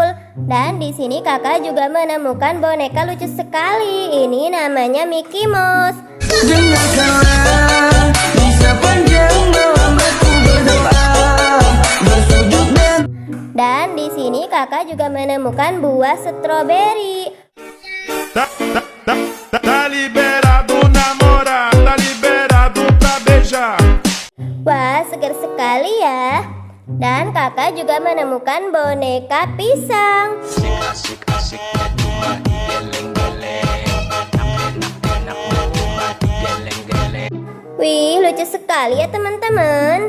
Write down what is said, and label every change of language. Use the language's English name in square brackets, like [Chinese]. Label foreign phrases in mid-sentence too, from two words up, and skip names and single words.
[Indonesian] Dan di sini kakak juga menemukan boneka lucu sekali. Ini namanya Mickey Mouse. Dan di sini kakak juga menemukan buah stroberi. [Portuguese] Tá liberado namorar, tá liberado pra beijar. [Indonesian] Wah, segar sekali ya. Dan kakak juga menemukan boneka pisang. Wih, lucu sekali ya teman-teman.